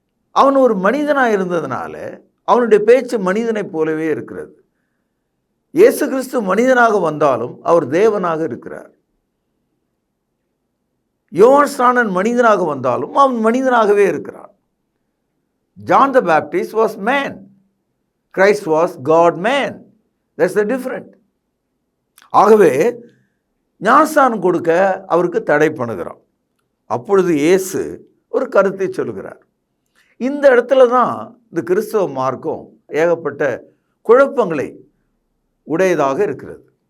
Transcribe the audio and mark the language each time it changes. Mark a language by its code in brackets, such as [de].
[ta] அவன் ஒரு மனிதனாக இருந்ததுனால அவனுடைய பேச்சு மனிதனைப் போலவே இருக்கிறது. இயேசு கிறிஸ்து மனிதனாக வந்தாலும் அவர் தேவனாக இருக்கிறார். யோவான் ஸ்நானன் மனிதனாக வந்தாலும் அவன் மனிதனாகவே இருக்கிறான். [en] John the Baptist was man. Christ was God man. That's the difference. [ta] ஆகவே ஞானஸ்தானம் கொடுக்க அவருக்கு தடை பண்ணுகிறான். அப்பொழுது இயேசு ஒரு கருத்தை சொல்கிறார். இந்த இடத்துல தான் இந்த கிறிஸ்தவ மார்க்கம் ஏகப்பட்ட குழப்பங்களை உடையதாக இருக்கிறது.